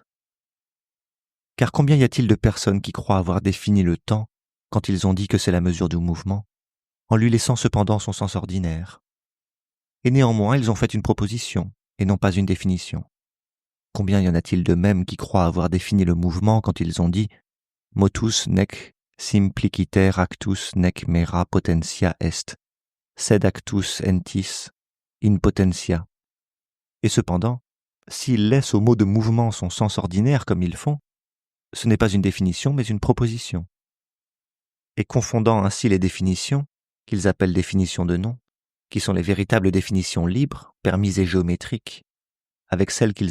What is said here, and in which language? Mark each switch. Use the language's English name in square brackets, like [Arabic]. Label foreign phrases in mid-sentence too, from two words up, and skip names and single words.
[French] Car combien y a-t-il de personnes qui croient avoir défini le temps quand ils ont dit que c'est la mesure du mouvement, en lui laissant cependant son sens ordinaire? Et néanmoins, ils ont fait une proposition, et non pas une définition. Combien y en a-t-il de même qui croient avoir défini le mouvement quand ils ont dit « [Latin] motus nec simpliciter actus nec mera potentia est, sed actus entis in potentia ». [French] Et cependant, s'ils laissent au mot de mouvement son sens ordinaire comme ils font, ce n'est pas une définition mais une proposition. Et confondant ainsi les définitions, qu'ils appellent définitions de nom, qui sont les véritables définitions libres, permises et géométriques, avec celles qu'ils